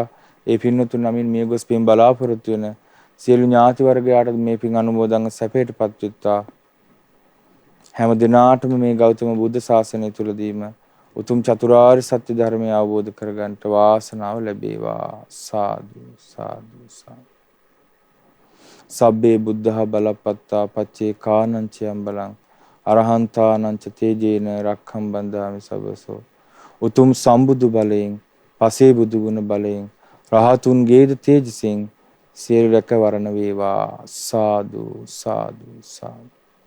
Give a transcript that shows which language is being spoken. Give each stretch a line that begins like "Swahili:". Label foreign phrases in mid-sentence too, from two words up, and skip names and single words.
Sinhala: ඒ පින්වතුන් නමින් මිය ගොස් පින් බලාපොරොත්තු වෙන සියලු ඥාති වර්ගයාට මේ පින් අනුමෝදන්ව සැපයටපත් වෙත්වා. හැම දිනාටම මේ ගෞතම බුද්ධ ශාසනය තුලදීම උතුම් චතුරාර්ය සත්‍ය ධර්මය අවබෝධ කරගන්නට වාසනාව ලැබේවා. සාදු සාදු සාදු.
Pali: සබ්බේ බුද්ධහ බලපත්තා පච්චේ කානංචයම් බලං අරහන්තානංච තේජේන රක්ඛම් බන්දාමි සබසෝ.
Sinhala: උතුම් සම්බුදු බලයෙන් පසේ බුදු ගුණ බලයෙන් රහතුන්ගේද තේජසින් සියලු රැකවරණ වේවා.
Pali: සාදු සාදු සාදු.